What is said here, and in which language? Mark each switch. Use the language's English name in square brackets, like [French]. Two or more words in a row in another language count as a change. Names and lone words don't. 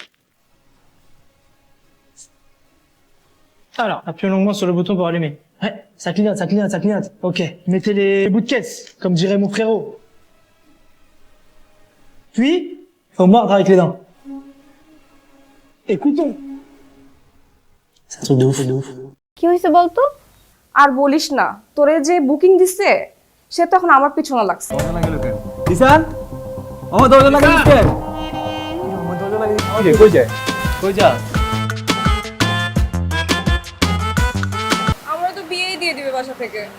[French] Alors, appuyez longuement sur le bouton pour allumer. Ouais, ça clignote, ça clignote, ça clignote. Ok, mettez les bouts de caisse, comme dirait mon frérot. Puis, faut mordre avec les dents. Écoutons. C'est un truc de ouf, de ouf. [Bangla] কি হয়েছে বলতো? আর বলিস না, তোরে যে বুকিং দিছে সে তখন আমার পিছনে লাগছে। দিশান ও দরজা লাগিয়ে দিচ্ছে ও দরজা লাগিয়ে দিচ্ছে কই যায় কই যা আমরা তো বিয়েই দিয়ে দিবে বাসা থেকে।